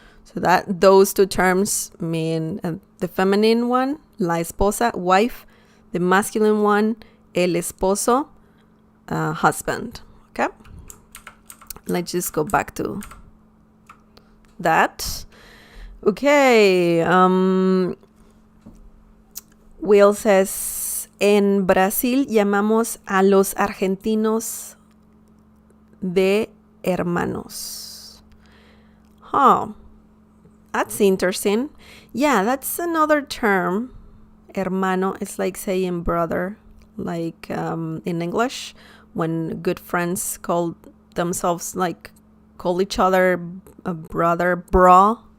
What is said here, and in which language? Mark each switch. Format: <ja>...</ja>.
<en>So that those two terms mean the feminine one, la esposa, wife, the masculine one, el esposo, husband. Okay? Let's just go back to that. Okay. Will says,</en> <es>en Brasil llamamos a los argentinos de hermanos.</es> <en>Oh, that's interesting. Yeah, that's another term. Hermano is like saying brother, like in English, when good friends call themselves, like call each other a brother, bro.</en>